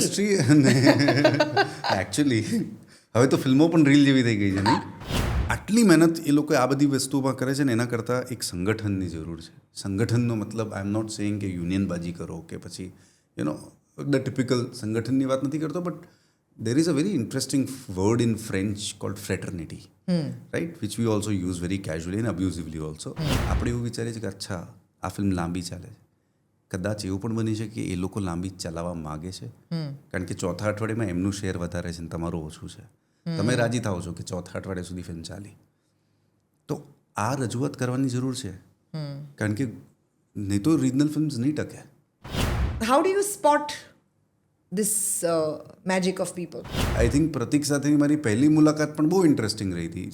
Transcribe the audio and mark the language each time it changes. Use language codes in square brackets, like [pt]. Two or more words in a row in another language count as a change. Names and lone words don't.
[en] industry actually [gu] હવે તો ફિલ્મો પણ રીલ જેવી થઈ ગઈ છે. નહીં, આટલી મહેનત એ લોકો આ બધી વસ્તુમાં કરે છે ને એના કરતાં એક સંગઠનની જરૂર છે. સંગઠનનો મતલબ [en] I am not saying [gu] કે યુનિયનબાજી કરો કે પછી [en] the typical [gu] સંગઠનની વાત નથી કરતો, બટ [en] there is a very interesting word in French called fraternity, right, which we also use very casually and abusively also. [gu] આપણે એવું વિચારીએ છીએ કે અચ્છા આ ફિલ્મ લાંબી ચાલે છે, કદાચ એવું પણ બની છે કે એ લોકો લાંબી ચલાવવા માગે છે કારણ કે ચોથા અઠવાડિયામાં એમનું શેર વધારે છે ને તમારું ઓછું છે. તમે રાજી થાઓ છો કે ચોથા અઠવાડિયા સુધી ફિલ્મ ચાલી. તો આ રજૂઆત કરવાની જરૂર છે કારણ કે નહીં તો [en] regional films [gu] નહીં ટકે. [en] how do you spot this magic of people? I think [gu] પ્રતિક સાથેની મારી પહેલી મુલાકાત પણ બહુ ઇન્ટરેસ્ટિંગ રહી હતી.